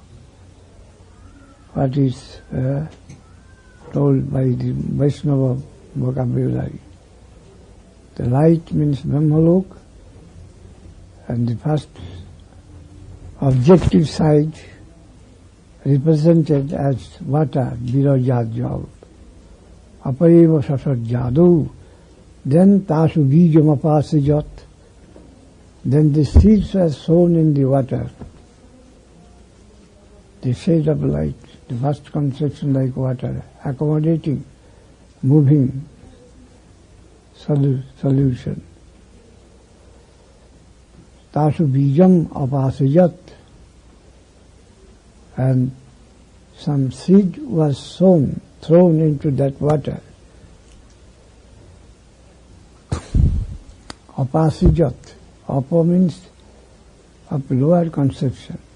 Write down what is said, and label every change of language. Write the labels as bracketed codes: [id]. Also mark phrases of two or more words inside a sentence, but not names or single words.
[en] What is told by the Vaishnava vocabulary. The light means Brahmalok, and the first objective side represented as water, Viraja Jal. [sa] अप एव ससर्जादौ. Then तासु बीजम् अवासृजत्. [en] Then the seeds were sown in the water. The shade of light, the first conception like water, accommodating, moving solution. [sa] तासु बीजम् अवासृजत्. [en] And some seed was sown, thrown into that water. [sa] Apasijat. [en] Apa means of lower conception.